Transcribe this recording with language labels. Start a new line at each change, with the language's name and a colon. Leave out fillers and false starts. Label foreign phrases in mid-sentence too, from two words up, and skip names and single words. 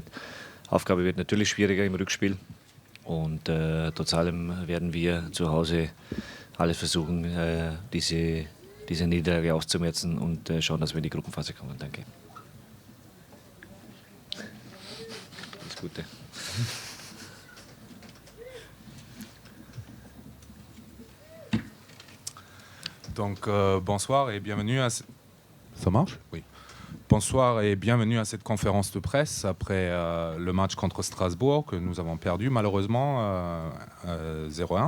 German: Aufgabe wird natürlich schwieriger im Rückspiel und trotz allem werden wir zu Hause alles versuchen, diese Niederlage auszumerzen und schauen, dass wir in die Gruppenphase kommen. Danke. Alles Gute.
French: Donc bonsoir et bienvenue à... Ça marche? Oui. Bonsoir et bienvenue à cette conférence de presse après le match contre Strasbourg que nous avons perdu malheureusement 0-1.